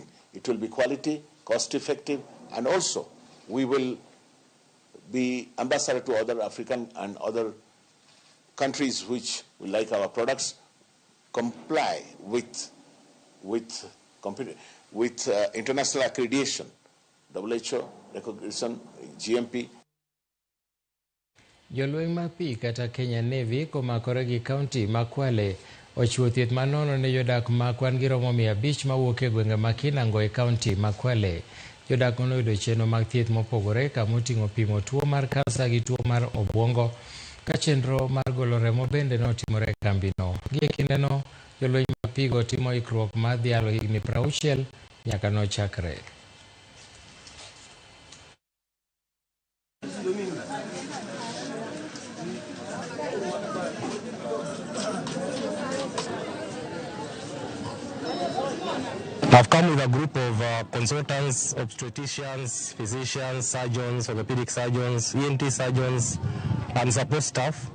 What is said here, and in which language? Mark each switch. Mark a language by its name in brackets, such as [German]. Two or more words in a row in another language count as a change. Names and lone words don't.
[English] It will be quality, cost-effective, and also we will be ambassador to other African and other countries which will like our products, comply with international accreditation, WHO recognition, GMP. [Luo (Kenya and Tanzania)] Jolweny ma pi kata Kenya Navy komakore gi kaunti ma Kwale ochiwo thieth manono ne jodak ma kwan gi romo 500 mawuok e gwenge ma Kinango e kaunti ma Kwale. Jodak noyudo chenro mag thieth mopogore kamoting'o pimo tuo mar kansa gi tuo mar obwongo ka chenro mar golo remo bende notimore e kambino. Gi e kindeno jolweny ma pigo timo ikruok mar dhialo higni 60 nyaka nochakre. [English] I've come with a group of consultants, obstetricians, physicians, surgeons, orthopedic surgeons, ENT surgeons, and support staff.